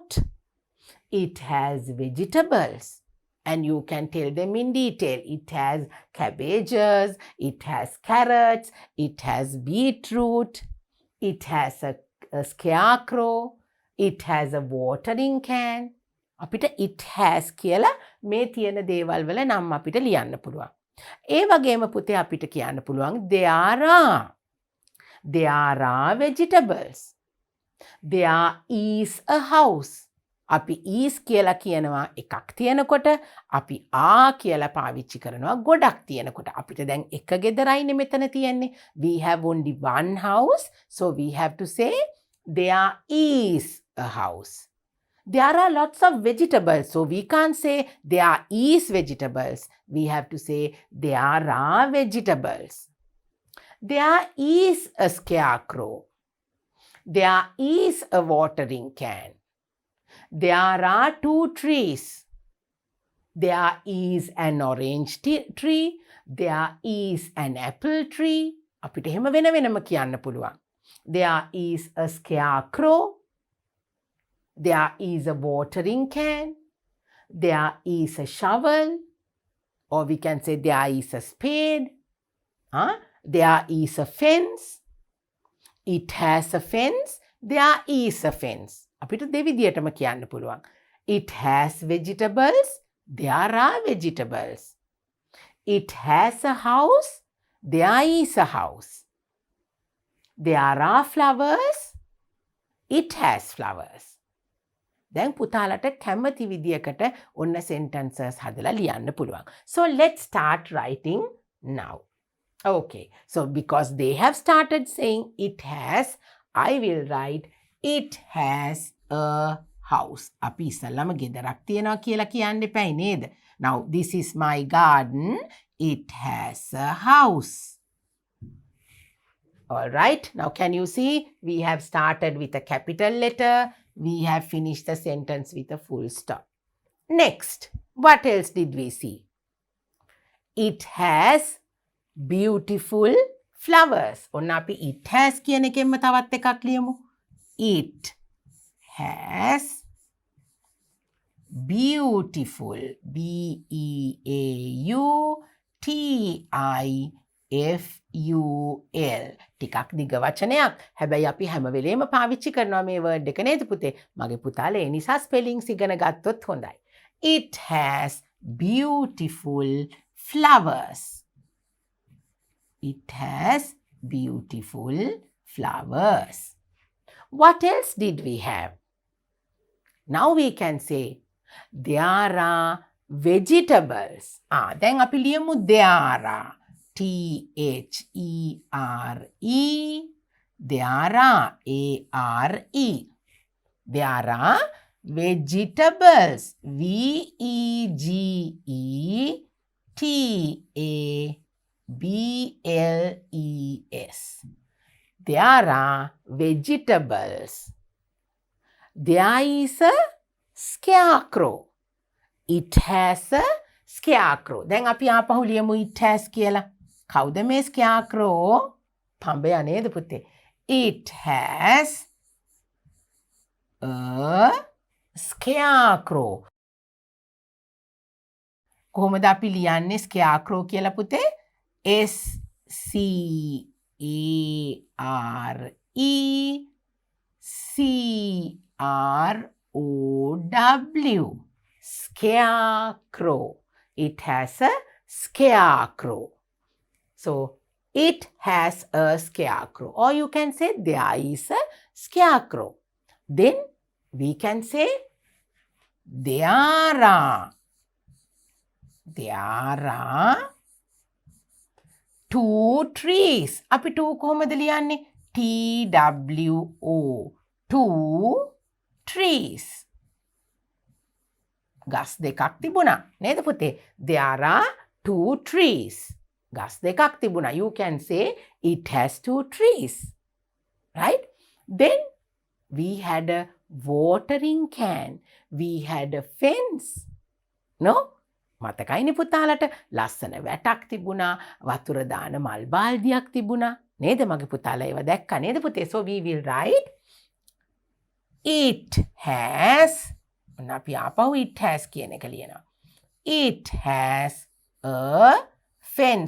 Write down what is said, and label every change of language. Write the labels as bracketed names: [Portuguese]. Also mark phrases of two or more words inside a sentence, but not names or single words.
[English] It has vegetables. And you can tell them in detail. It has cabbages. It has carrots. It has beetroot. It has a scarecrow. It has a watering can. [Sinhala] අපිට [English] it has [Sinhala] කියලා මේ තියෙන දේවල් වල නම් අපිට ලියන්න පුළුවන්. ඒ වගේම පුතේ අපිට කියන්න පුළුවන් [English] there are vegetables. There is a house. [Sinhala] අපි is කියලා කියනවා එකක් තියෙනකොට අපි කියලා පාවිච්චි කරනවා ගොඩක් තියෙනකොට. අපිට දැන් එක ගෙදරයිනේ මෙතන තියෙන්නේ. [English] We have only one house, so we have to say there is a house. There are lots of vegetables, so we can't say there is vegetables. We have to say there are vegetables. There is a scarecrow. There is a watering can. There are 2 trees. There is an orange tree. There is an apple tree. [Sinhala] අපිට එහෙම වෙනම කියන්න පුළුවන්. [English] There is a scarecrow. There is a watering can. There is a shovel. Or we can say there is a spade. There is a fence. It has a fence. There is a fence. [Sinhala] අපිට දෙවිදියටම කියන්න පුළුවන්. [English] It has vegetables. There are vegetables. It has a house. There is a house. There are flowers. It has flowers. [Sinhala] දැන් පුතාලට කැමති විදියකට ඔන්න sentences හදලා ලියන්න පුළුවන්. [English] So let's start writing now. Okay. So because they have started saying it has, I will write it has a house. [Sinhala] අපි ඉස්සල්ලාම ගෙදරක් තියනවා කියලා කියන්න එපායි නේද? [English] Now this is my garden. It has a house. All right. Now can you see we have started with a capital letter. We have finished the sentence with a full stop. Next, what else did we see? It has beautiful flowers. [Sinhala] ඔන්න අපි [English] it has [Sinhala] කියන එකෙන්ම තවත් එකක් ලියමු. [English] It has beautiful, beautiful. [Sinhala] ටිකක් දිග වචනයක්. හැබැයි අපි හැම වෙලේම පාවිච්චි කරනවා මේ වර්ඩ් එක නේද පුතේ? මගේ පුතාලා ඒ නිසා ස්පෙලිංස් ඉගෙන ගත්තොත් හොඳයි. [English] It has beautiful flowers. It has beautiful flowers. What else did we have? Now we can say there are vegetables. [Sinhala] දැන් අපි ලියමු [English] there are. T-H-E-R-E. There are. A-R-E. There are Vegetables. Vegetables. There are vegetables. There is a scarecrow. It has a scarecrow. [Sinhala] දැන් අපි ආපහු ලියමු [English] it has [Sinhala] කියලා. කවුද මේ scarecrow? පඹයා නේද පුතේ? [English] It has a scarecrow. [Sinhala] කොහොමද අපි ලියන්නේ scarecrow කියලා පුතේ? [English] S C A R E C R O W. Scarecrow. It has a scarecrow. So, it has a scarecrow. Or you can say there is a scarecrow. Then we can say there are 2 trees. [Sinhala] අපි 2 කොහොමද ලියන්නේ? TWO. 2 trees. ගස් දෙකක් තිබුණා. නේද පුතේ? [English] There are 2 trees. [Sinhala] ගස් දෙකක් තිබුණා. [English] You can say it has 2 trees. Right? Then we had a watering can. We had a fence. No? [Sinhala] මතකයිනේ පුතාලට ලස්සන වැටක් තිබුණා. වතුර දාන මල් බාල්දියක් තිබුණා. නේද? මගේ පුතාලා ඒව දැක්කා නේද පුතේ? [English] So we will write it has. [Sinhala] අපි ආපහු [English] it has [Sinhala] කියන එක ලියනවා. [English] It has a fence.